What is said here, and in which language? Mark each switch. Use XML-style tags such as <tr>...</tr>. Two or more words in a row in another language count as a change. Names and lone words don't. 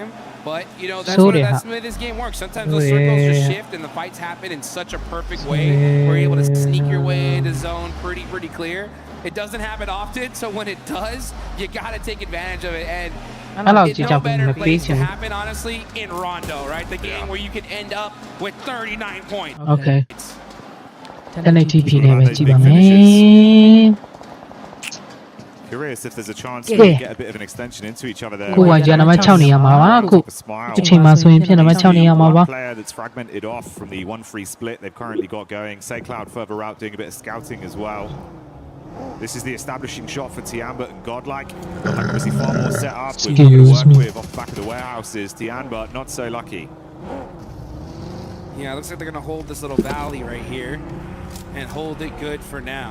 <en>But, you know, that's the way this game works. Sometimes those circles just shift and the fights happen in such a perfect way. We're able to sneak your way into zone pretty clear. It doesn't happen often, so when it does, you got to take advantage of it. And it's no better place to happen, honestly, in Rondo, right? The game where you can end up with 39 points.</en> <my>Okay. တနေ့ TP နဲ့ပဲကြည့်ပါမယ်</my> <en>Curious if there's a chance to get a bit of an extension into each other there.</en> <my>ကိုကကြာနံပါတ်6နေရမှာပါအခုအချိန်မှာဆိုရင်ဖြစ်နံပါတ်6နေရမှာပါ</my> <en>player that's fragmented off from the 1-3 split they've currently got going. Say Cloud further out doing a bit of scouting as well. This is the establishing shot for Tianba and Godlike. Godlike obviously far more set up with work with off the back of the warehouses. Tianba not so lucky. Yeah, it looks like they're going to hold this little valley right here and hold it good for now.</en>